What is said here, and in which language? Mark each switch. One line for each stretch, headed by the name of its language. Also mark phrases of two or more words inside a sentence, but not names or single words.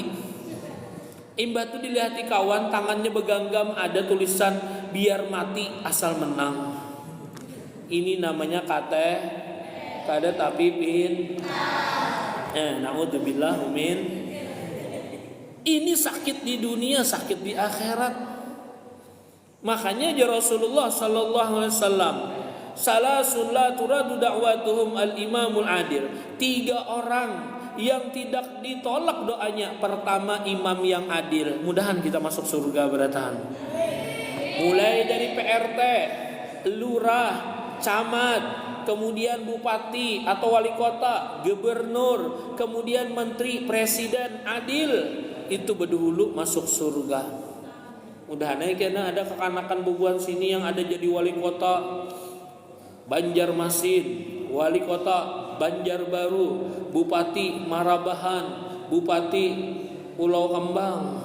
Banjar: Imbah tu dilihati kawan, tangannya beganggam, ada tulisan biar mati asal menang. Ini namanya kada tapi pin.
Arabic: نعوذ بالله من.
Banjar: Ini sakit di dunia, sakit di akhirat.
Arabic: Makanya Rasulullah صلى الله عليه وسلم، ثلاث لا ترد دعوتهم الإمام العادل.
Banjar: 3 orang yang tidak ditolak doanya. Pertama, imam yang adil. Mudahan kita masuk surga beratahan. Mulai dari PRT, lurah, camat, kemudian bupati atau wali kota, gubernur, kemudian menteri, presiden adil, itu berdahulu masuk surga. Mudahan karena ada kekanakan bubuan sini yang ada jadi wali kota Banjarmasin, wali kota Banjarbaru, bupati Marabahan, bupati Pulau Kembang.